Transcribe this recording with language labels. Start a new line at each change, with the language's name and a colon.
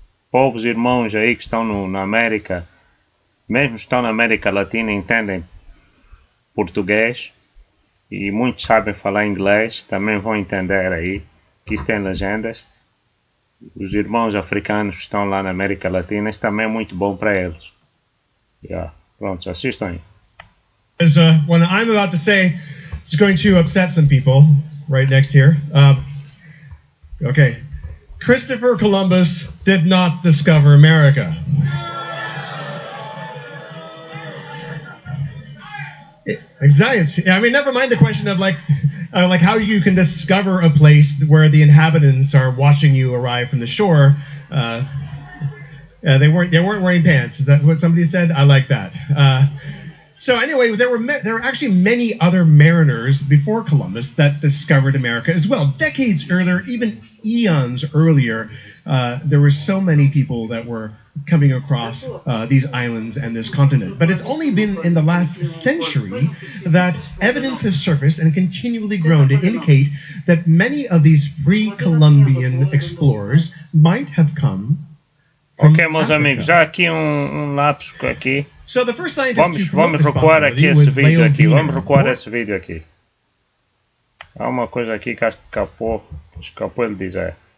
Portuguese: Povos irmãos aí que estão na América, mesmo que estão na América Latina, entendem português e muitos sabem falar inglês, também vão entender aí que isto tem legendas. Os irmãos africanos que estão lá na América Latina, isso também é muito bom para eles. Pronto, assistam aí.
English: What I'm about to say is going to upset some people right next here. Okay. Christopher Columbus did not discover America. Exactly. I mean, never mind the question of like how you can discover a place where the inhabitants are watching you arrive from the shore. They weren't wearing pants. Is that what somebody said? I like that. So anyway, there were actually many other mariners before Columbus that discovered America as well. Decades earlier, even eons earlier, there were so many people that were coming across these islands and this continent. But it's only been in the last century that evidence has surfaced and continually grown to indicate that many of these pre-Columbian explorers might have come from
Portuguese: meus
English: Africa.
Portuguese: amigos, já aqui lapso aqui.
English: So the first scientist
Portuguese: Vamos recuar aqui esse vídeo aqui. Vamos recuar esse vídeo aqui. Há uma coisa aqui que escapou ele dizer.